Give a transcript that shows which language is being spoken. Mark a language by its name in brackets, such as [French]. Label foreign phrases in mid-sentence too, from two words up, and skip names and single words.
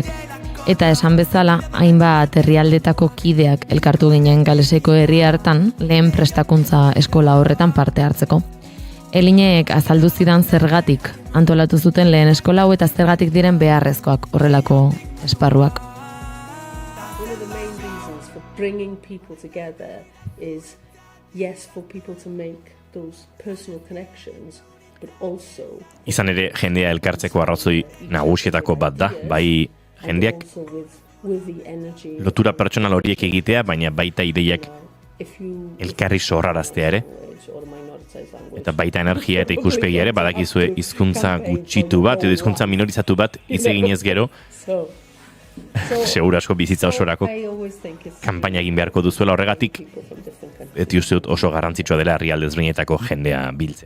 [Basque] Eta esan bezala, hainbat herrialdetako kideak elkartu ginen Galeseko herri hartan lehen prestakuntza eskola horretan parte hartzeko. Elinek azaldu zidan zergatik antolatu zuten lehen eskola hau eta zergatik diren beharrezkoak horrelako esparruak. [English] One of the main reasons for bringing people together is, yes, for people to make those personal connections, but also [Basque] Izan ere, jendea elkartzeko arrazoi nagusietako bat da, bai jendeak [English] with the energy. [Basque] lotura pertsonal horiek egitea, baina baita ideiak elkarri sorraraztea ere. Eta baita energia eta ikuspegia ere, badakizue hizkuntza gutxitu bat, edo hizkuntza minorizatu bat hitz eginez gero, seguru asko bizitza osorako kanpaina egin beharko duzuela horregatik, eti uste dut oso garrantzitsua dela herrialde ezberdinetako jendea biltzea.